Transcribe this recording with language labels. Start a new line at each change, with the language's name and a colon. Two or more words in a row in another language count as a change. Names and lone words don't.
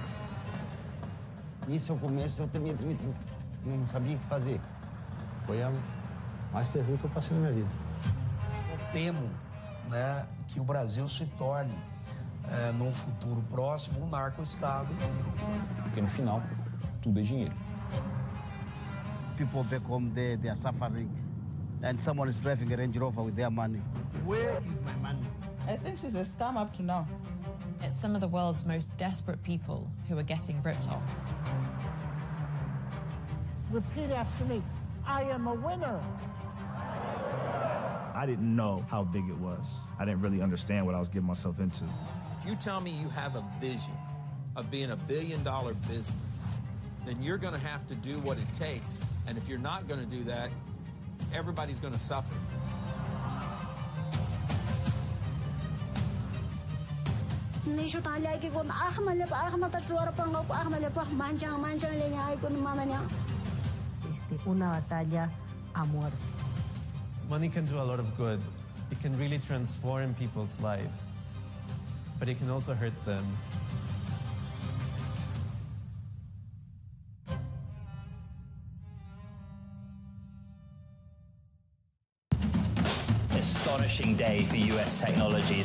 Portuguese: Isso, ao começo, eu também não sabia o que fazer. Foi a mais terrível que eu passei na minha vida. Eu temo, né, que o Brasil se torne, num futuro próximo, um narco-estado. Porque no final, tudo é dinheiro.
English: People back home there, they are suffering. And someone is driving a Range Rover with their money. Where is my money? I think she's a scam up to now. It's some of the world's most desperate people who are getting ripped off. Repeat after me. I am a winner. I didn't know how big it was. I didn't really understand what I was getting myself into. If you tell me you have a vision of being $1 billion business, then you're going to have to do what it takes. And if you're not going to do that, everybody's going to suffer. Nisho talya ki kon ahmalep ahmata chuara pango ahmalep manchang lenya ay kon mamanya.
Spanish: Una batalla a muerte.
English: Money can do a lot of good. It can really transform people's lives, but it can also hurt them. Astonishing day for US technology.